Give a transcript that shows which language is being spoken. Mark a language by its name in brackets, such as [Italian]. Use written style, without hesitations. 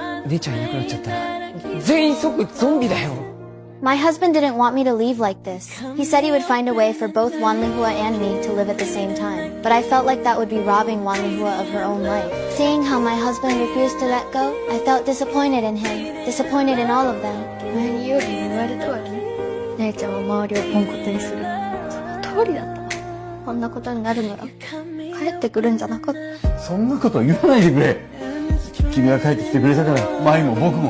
[Japanese] 姉ちゃんいなくなっちゃったら全員即ゾンビだよ。 [English] My husband didn't want me to leave like this. He said he would find a way for both Wan Lihua and me to live at the same time. But I felt like that would be robbing Wan Lihua of her own life. Seeing how my husband refused to let go, I felt disappointed in him, disappointed in all of them. [Japanese] 前にユウリに言われたわね。姉ちゃんは周りをポンコツにする。その通りだったわ。こんなことになるなら帰ってくるんじゃなかった。そんなこと言わないでくれ。君が帰ってきてくれたから舞も僕も。